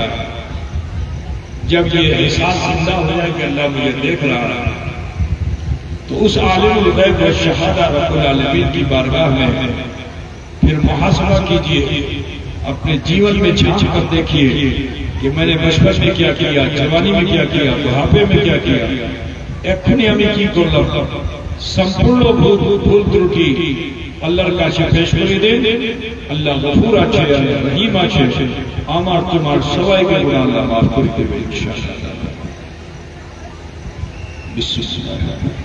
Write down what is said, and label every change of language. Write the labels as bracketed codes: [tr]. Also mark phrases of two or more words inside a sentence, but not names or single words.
[ur] جب یہ احساس زندہ ہو جائے کہ اللہ مجھے دیکھ رہا ہے تو اس عالم الغیب و شہادہ رب العالمین کی بارگاہ میں پھر محاسبہ کیجیے. اپنے جیون میں جھانک کر دیکھیے کہ میں نے بچپن میں کیا کیا، جوانی میں کیا کیا، بڑھاپے میں کیا کیا. [bn] এক্ষুনি আমি কি করলাম সম্পূর্ণ ভুল ত্রুটি আল্লাহর কাছে পেশ করে দেন. আল্লাহ গফুর আছে, আল্লাহ রহিম আছে, আমার তোমার সবাইকে গুনাহ আল্লাহ মাফ করে দেবে ইনশাআল্লাহ. বিসমিল্লাহ.